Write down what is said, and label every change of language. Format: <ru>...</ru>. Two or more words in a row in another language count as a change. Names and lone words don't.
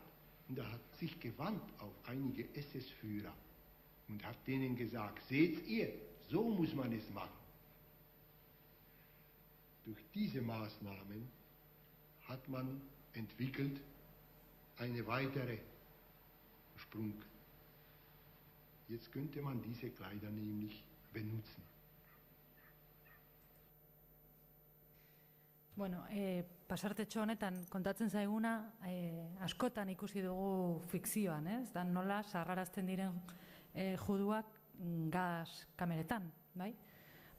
<de>Und er hat sich gewandt auf einige SS-Führer und hat denen gesagt: Seht ihr, so muss man es machen. Durch diese Maßnahmen hat man entwickelt eine weitere Sprung. Jetzt könnte man diese Kleider nämlich benutzen.</de> <eu>Bueno, pasartetxo honetan kontatzen zaiguna askotan ikusi dugu fikzioan, ez? Da nola sarrarazten diren juduak gas kameretan, bai?</eu>